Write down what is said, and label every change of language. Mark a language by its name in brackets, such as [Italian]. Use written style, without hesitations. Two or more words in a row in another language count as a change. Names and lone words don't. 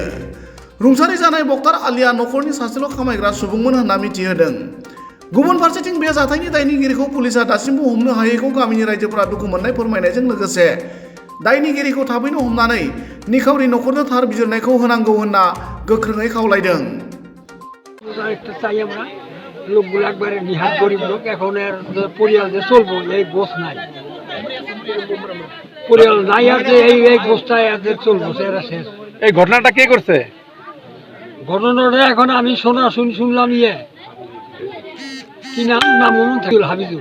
[Bodo] रुंसारि जानाय बक्तार आलीया नखरनि सासेल' खामायग्रा सुबुंमोन होनना मिथिहोदों। गुबुन फारसेथिं बे जाथायनि दायनिगिरिखौ पुलिसआ दासिमबो हमनो हायैखौ गामिनि रायजोफोरा दुखु मोननाय फोरमायनायजों लोगोसे दायनिगिरिखौ थाबैनो हमनानै निखावरि नखरनो थार बिजिरनायखौ होनांगौ होनना गोख्रोङै खावलायदों। [Bangla] লোকগুলো একবারে নিহাত গরিব লোক, এখন এর পরিয়াল যে চলবো এই গোছ নাই, পরিয়াল নাই আর যে এই গোছটায় এদের চলবো এরা শেষ। এই ঘটনাটা কে করছে? ঘটনাটা এখন আমি শুনলাম কি নাম হাফিজুল।